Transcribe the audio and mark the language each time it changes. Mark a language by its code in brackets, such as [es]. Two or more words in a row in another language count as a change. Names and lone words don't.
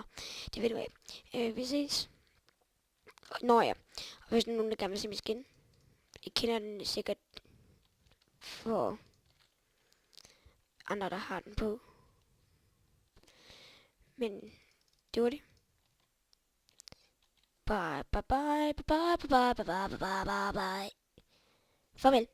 [da] Det ved du af. Vi ses. Nå ja, og hvis der er nogen, der gerne vil se min skin. I kender den sikkert for andre, der har den på. Men det var det. [en] Bye, bye, bye, bye, bye, bye, bye, bye, bye, bye, bye, bye. [da] Farvel.